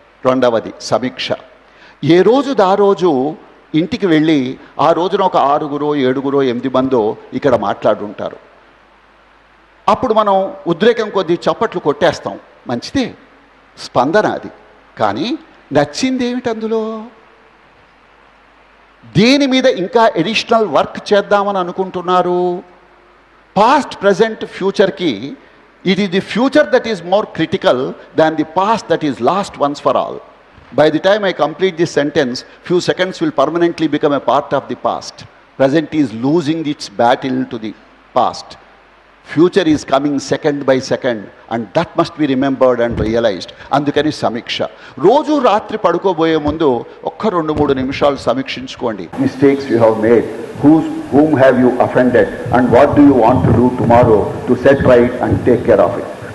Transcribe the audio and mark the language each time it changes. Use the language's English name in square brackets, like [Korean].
[Telugu] రెండవది, సమీక్ష. ఏ రోజుదా రోజు ఇంటికి వెళ్ళి ఆ రోజున ఒక 6, 7, 8 మందో ఇక్కడ మాట్లాడుంటారు. అప్పుడు మనం ఉద్రేకం కొద్దీ చప్పట్లు కొట్టేస్తాం. మంచిదే, స్పందన అది. కానీ నచ్చింది ఏమిటి అందులో? దేని మీద ఇంకా ఎడిషనల్ వర్క్ చేద్దామని అనుకుంటున్నారు? [English] Past, present, ఫ్యూచర్కి it is the future that is more critical than the past that is lost once for all. By the time I complete this sentence, few seconds will permanently become a part of the past. Present is losing its battle to the past. Future is coming second by second, and that must be remembered and realized. [Telugu] అందుకని సమీక్ష. రోజు రాత్రి పడుకోబోయే ముందు ఒక్క 2-3 నిమిషాలు సమీక్షించుకోండి. [English] Mistakes you have made, whom have you offended, and what do you want to do tomorrow to set right and take care of it.